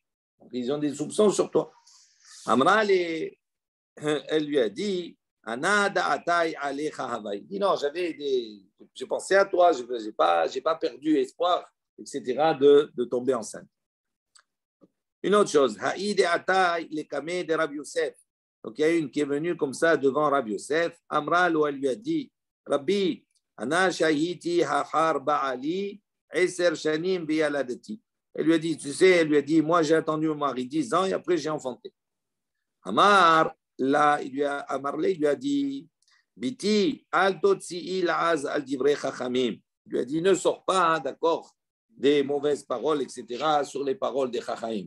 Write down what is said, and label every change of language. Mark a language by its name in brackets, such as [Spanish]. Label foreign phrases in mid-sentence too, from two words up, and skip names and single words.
[French] Donc, ils ont des soupçons sur toi. Amral, elle lui a dit, il dit non, j'ai pensé à toi, je n'ai pas perdu espoir, etc., de tomber enceinte. Une autre chose, Haïd et Ataï, les kameh de Rabbi Yosef. Donc il y a une qui est venue comme ça devant Rabbi Yosef. Amral, où elle lui a dit, Rabbi, [Hebrew] אני שהיתי אחר בעלי, עשר שנים וילדתי. [French] Elle lui a dit, tu sais, elle lui a dit, moi j'ai attendu mon mari 10 ans et après j'ai enfanté. [Hebrew] Amar, là, Amarle, [French] il lui a dit, [Hebrew] ביתי, אל תוציאי לעז על דברי חכמים. [French] Il lui a dit, ne sors pas, hein, d'accord, des mauvaises paroles, etc., sur les paroles des chachamim.